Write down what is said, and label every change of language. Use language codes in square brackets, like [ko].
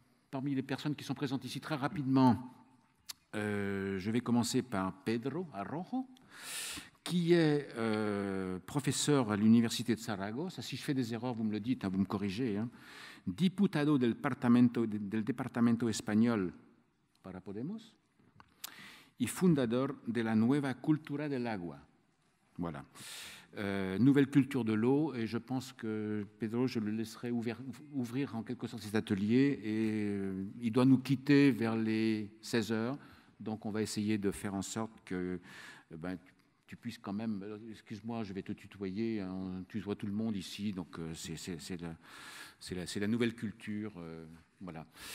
[fr] Parmi les personnes qui sont présentes ici, très rapidement, je vais commencer par Pedro Arrojo, qui est professeur à l'Université de Saragosse. Si je fais des erreurs, vous me le dites, hein, vous me corrigez. Hein. [es] Diputado del Departamento Español para Podemos y fundador de la Nueva Cultura del Agua. [fr] Voilà. Nouvelle culture de l'eau, et je pense que Pedro, je le laisserai ouvrir en quelque sorte cet atelier, et il doit nous quitter vers les 16 heures, donc on va essayer de faire en sorte que tu puisses quand même, excuse-moi, je vais te tutoyer, on tutoie tout le monde ici, donc c'est la nouvelle culture, voilà.